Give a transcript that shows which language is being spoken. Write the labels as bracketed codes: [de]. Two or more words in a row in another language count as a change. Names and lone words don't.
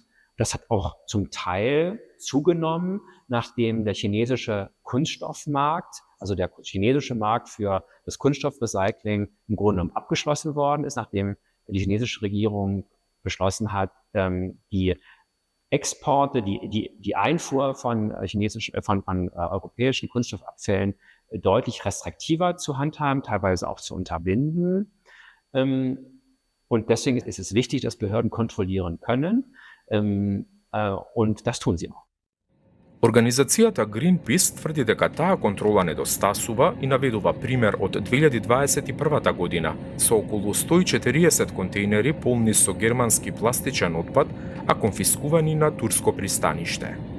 [de] Das hat auch zum Teil zugenommen, nachdem der chinesische Kunststoffmarkt, also der chinesische Markt für das Kunststoffrecycling im Grunde genommen abgeschlossen worden ist, nachdem die chinesische Regierung beschlossen hat, die Exporte, die Einfuhr von europäischen Kunststoffabfällen deutlich restriktiver zu handhaben, teilweise auch zu unterbinden. Und deswegen ist es wichtig, dass Behörden kontrollieren können. Und das tun sie auch. [mk] Организацијата Greenpeace тврди дека таа контрола недостасува и наведува пример од 2021 година со околу 140 контейнери полни со германски пластичен отпад, а конфискувани на турско пристаниште.